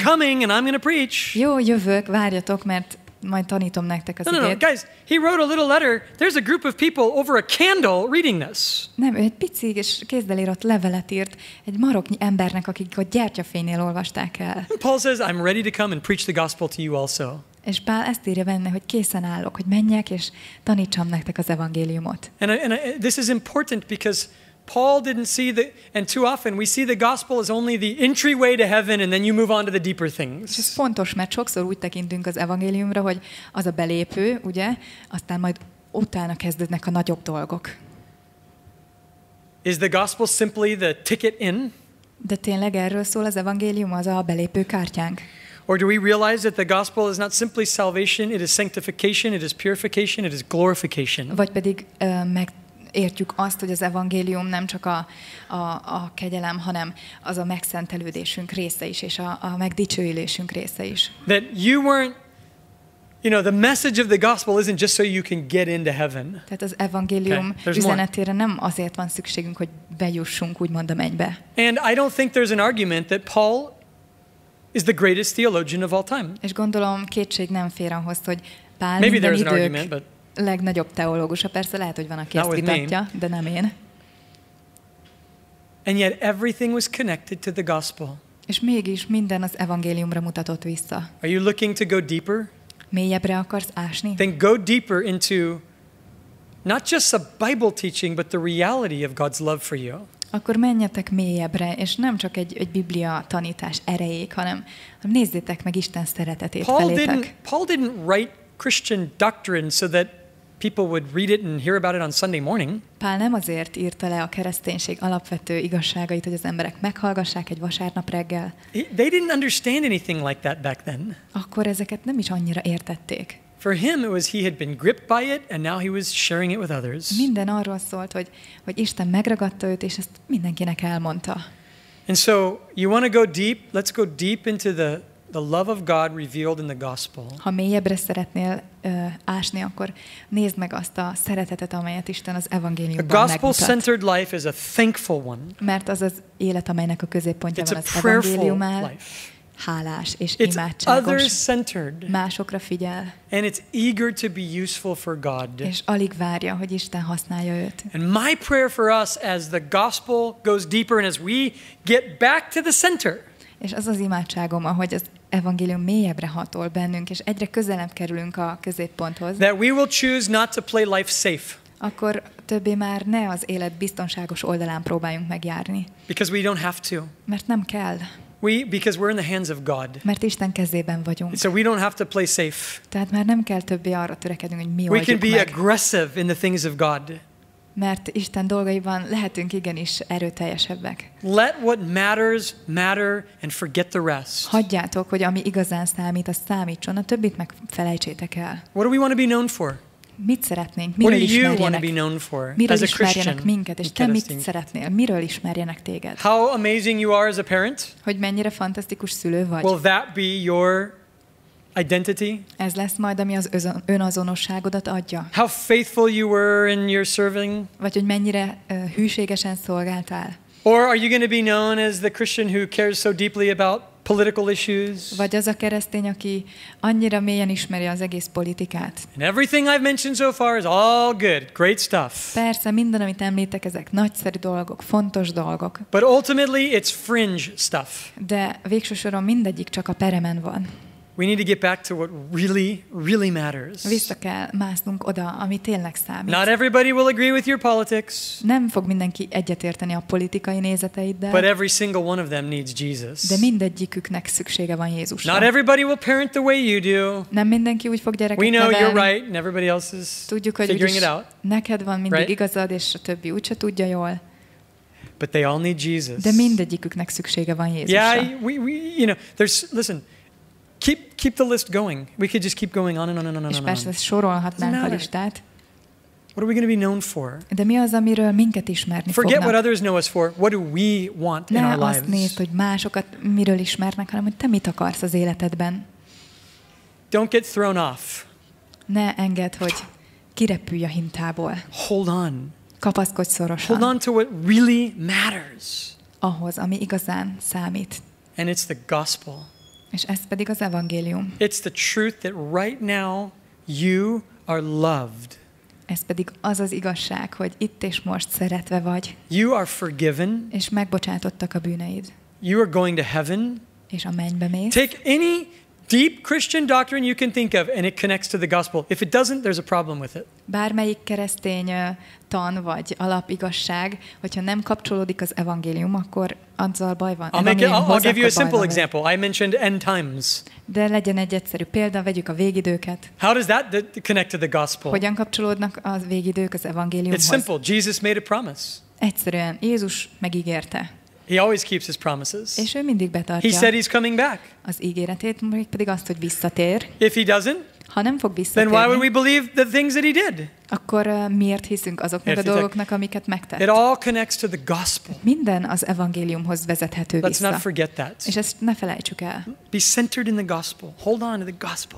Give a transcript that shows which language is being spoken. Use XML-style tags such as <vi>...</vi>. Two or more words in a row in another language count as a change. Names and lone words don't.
<en>I'm coming and I'm going to preach.</en> <hu>Jó, jövök, várjatok, mert majd tanítom nektek az</hu> <en>No,</en> <hu>igét.</hu> <en>guys, he wrote a little letter. There's a group of people over a candle reading this.</en> <hu>Nem, ő egy pici és kézzel írott levelet írt egy maroknyi embernek, akik a gyertyafénynél olvasták el.</hu> <en>And Paul says, I'm ready to come and preach the gospel to you also.</en> <hu>És Pál ezt írja benne, hogy készen állok, hogy menjek és tanítsam nektek az evangéliumot.</hu> <en>And this is important because Paul didn't see and too often we see the gospel as only the entryway to heaven and then you move on to the deeper</en> <hu>És ez</hu> <en>things.</en> <hu>fontos, mert sokszor úgy tekintünk az evangéliumra, hogy az a belépő, ugye, aztán majd utána kezdődnek a nagyobb dolgok.</hu> <en>Is the gospel simply the ticket in?</en> <hu>De tényleg erről szól az evangélium, az a belépő kártyánk?</hu> <en>Or do we realize that the gospel is not simply salvation, it is sanctification, it is purification, it is glorification?</en> <hu>Vagy pedig megértjük azt, hogy az evangélium nem csak a kegyelem, hanem az a megszentelődésünk része is, és a megdicsőülésünk része is.</hu> <en>That you weren't, the message of the gospel isn't just so you can get into heaven.</en> <hu>Tehát az evangélium</hu> <en>Okay, there's</en> <hu>üzenetére nem azért van szükségünk, hogy bejussunk úgymond a mennybe.</hu> <en>And I don't think there's an argument that Paul is the greatest theologian of all time.</en> <hu>És gondolom kétség nem fér ahhoz, hogy Pál</hu> <en>Maybe</en> <hu>minden</hu> <en>there's an</en> <hu>idők</hu> <en>argument, but</en> <hu>legnagyobb teológusa. Persze lehet, hogy van, aki</hu> <en>Not</en> <hu>ezt</hu> <en>with me.</en> <hu>vitatja, de nem én.</hu> <en>and yet everything was connected to the gospel.</en> <hu>És mégis minden az evangéliumra mutatott vissza.</hu> <en>Are you looking to go deeper?</en> <hu>Mélyebbre akarsz ásni?</hu> <en>Then go deeper into not just a Bible teaching, but the reality of God's love for you.</en> <hu>Akkor menjetek mélyebbre, és nem csak egy Biblia tanítás erejéig, hanem nézzétek meg Isten szeretetét felétek.</hu> <en>Paul didn't write Christian doctrine so that people would read it and hear about it on Sunday morning.</en> <hu>Pál nem azért írta le a kereszténység alapvető igazságait, hogy az emberek meghallgassák egy vasárnap reggel.</hu> <en>They didn't understand anything like that back then.</en> <hu>Akkor ezeket nem is annyira értették.</hu> <en>For him, it was he had been gripped by it, and now he was sharing it with others.</en> <hu>Minden arról szólt, hogy Isten megragadta őt, és ezt mindenkinek elmondta.</hu> <en>And so, you want to go deep? Let's go deep into the the love of God revealed in the gospel.</en> <hu>Ha mélyebbre szeretnél ásni, akkor nézd meg azt a szeretetet, amelyet Isten az</hu> <en>A</en> <hu>evangéliumban megmutat.</hu> <en>gospel-centered life is a thankful one.</en> <hu>Mert az az élet, amelynek a középpontjában</hu> <en>It's</en> <hu>az</hu> <en>a prayerful</en> <hu>evangéliumál,</hu> <en>life.</en> <hu>hálás és</hu> <en>It's</en> <hu>imádságos,</hu> <en>others-centered.</en> <hu>másokra figyel,</hu> <en>And it's eager to be useful for God.</en> <hu>és alig várja, hogy Isten használja őt.</hu> <en>And my prayer for us as the gospel goes deeper and as we get back to the center,</en> <hu>És az az imádságom, ahogy az evangélium mélyebbre hatol bennünk, és egyre közelebb kerülünk a középponthoz,</hu> <en>that we will choose not to play life safe</en> <hu>akkor többé már ne az élet biztonságos oldalán próbáljunk megjárni.</hu> <en>because we don't have to.</en> <hu>Mert nem kell.</hu> <en>Because we're in the hands of God.</en> <hu>Mert Isten kezében vagyunk.</hu> <en>So we don't have to play safe.</en> <hu>Tehát már nem kell többé arra törekednünk, hogy mi</hu> <en>We can</en> <hu>oldjuk</hu> <en>be</en> <hu>meg.</hu> <en>aggressive in the things of God.</en> <hu>Mert Isten dolgaiban lehetünk igenis erőteljesebbek.</hu> <en>Let what matters matter and forget the rest.</en> <hu>Hagyjátok, hogy ami igazán számít, az számítson, a többit meg felejtsétek el.</hu> <en>What do we want to be known for?</en> <hu>Mit szeretnénk?</hu> <en>What</en> <hu>Miről</hu> <en>do you want to be</en> <hu>ismerjenek?</hu> <en>known for</en> <hu>Miről</hu> <en>as a</en> <hu>ismerjenek</hu> <en>Christian?</en> <hu>minket? És te mit szeretnél? Miről ismerjenek téged?</hu> <en>How amazing you are as a parent?</en> <hu>Hogy mennyire fantasztikus szülő vagy?</hu> <en>Will that be your identity?</en> <hu>Ez lesz majd, ami az önazonosságodat adja?</hu> <en>How faithful you were in your serving?</en> <hu>Vagy hogy mennyire hűségesen szolgáltál?</hu> <en>Or are you going to be known as the Christian who cares so deeply about political issues?</en> <hu>Vagy az a keresztény, aki annyira mélyen ismeri az egész politikát?</hu> <en>And everything I've mentioned so far is all good, great stuff.</en> <hu>Persze, minden, amit említek, ezek nagyszerű dolgok, fontos dolgok.</hu> <en>But ultimately it's fringe stuff.</en> <hu>De végső soron mindegyik csak a peremen van.</hu> <en>We need to get back to what really matters.</en> <hu>Vissza kell másznunk oda, ami tényleg számít.</hu> <en>Not everybody will agree with your politics,</en> <hu>Nem fog mindenki egyetérteni a politikai nézeteiddel,</hu> <en>but every single one of them needs Jesus.</en> <hu>de mindegyiküknek szüksége van Jézusra.</hu> <en>Not everybody will parent the way you do.</en> <hu>Nem mindenki úgy fog gyereket</hu> <en>We know</en> <hu>nevelni.</hu> <en>you're right and everybody else is</en> <hu>Tudjuk, hogy</hu> <en>figuring</en> <hu>úgyis</hu> <en>it out.</en> <hu>neked van mindig</hu> <en>Right?</en> <hu>igazad, és a többi úgyse tudja jól.</hu> <en>But they all need Jesus.</en> <hu>De mindegyiküknek szüksége van Jézusra.</hu> <en>Yeah, listen, keep the list going. We could just keep going on and on and on and</en> <hu>És</hu> <en>on.</en> <hu>persze sorolhatnánk</hu> <en>Doesn't</en> <hu>a</hu> <en>matter.</en> <hu>listát.</hu> <en>What are we going to be known for?</en> <hu>De mi az, amiről minket ismerni</hu> <en>Forget what</en> <hu>fognak?</hu> <en>others know us for. What do we want in</en> <hu>Ne</hu> <en>our</en> <hu>azt</hu> <en>lives?</en> <hu>nézd, hogy másokat miről ismernek, hanem hogy te mit akarsz az életedben.</hu> <en>Don't get thrown off.</en> <hu>Ne engedd, hogy kirepülj a hintából.</hu> <en>Hold on.</en> <hu>Kapaszkodj szorosan</hu> <en>Hold on to what really matters.</en> <hu>ahhoz, ami igazán számít.</hu> <en>And it's the gospel.</en> <hu>És ez pedig az evangélium.</hu> <en>It's the truth that right now you are loved.</en> <hu>Ez pedig az az igazság, hogy itt és most szeretve vagy,</hu> <en>You are forgiven.</en> <hu>és megbocsátottak a bűneid,</hu> <en>You are going to heaven.</en> <hu>és a mennybe mész.</hu> <en>Take any deep Christian doctrine you can think of and it connects to the gospel. If it doesn't, there's a problem with it.</en> <hu>Bármelyik keresztény tan vagy alapigazság, hogyha nem kapcsolódik az evangélium, akkor azzal baj van.</hu> <en>I'll give you a</en> <hu>Evangéliumhoz</hu> <en>simple</en> <hu>akkor baj van.</hu> <en>example. I mentioned end times.</en> <hu>De legyen egy egyszerű példa, vegyük a végidőket.</hu> <en>How does that connect to the gospel?</en> <hu>Hogyan kapcsolódnak a végidők az</hu> <en>It's</en> <hu>evangéliumhoz?</hu> <en>simple. Jesus made a promise.</en> <hu>Egyszerűen Jézus megígérte,</hu> <en>He always keeps his promises.</en> <hu>és ő mindig</hu> <en>He</en> <hu>betartja</hu> <en>said he's coming back.</en> <hu>az ígéretét, még pedig azt, hogy visszatér.</hu> <en>If he doesn't,</en> <hu>Ha nem fog</hu> <en>then why would we</en> <hu>visszatérni,</hu> <en>believe the things that he did?</en> <hu>akkor miért hiszünk azoknak a Értitek? dolgoknak, amiket</hu> <en>It</en> <hu>megtett?</hu> <en>all connects to the gospel.</en> <hu>Minden az evangéliumhoz vezethető</hu> <en>Let's not</en> <hu>vissza.</hu> <en>forget that.</en> <hu>És ezt ne felejtsük el.</hu> <en>Be centered in the gospel. Hold on to the gospel.</en>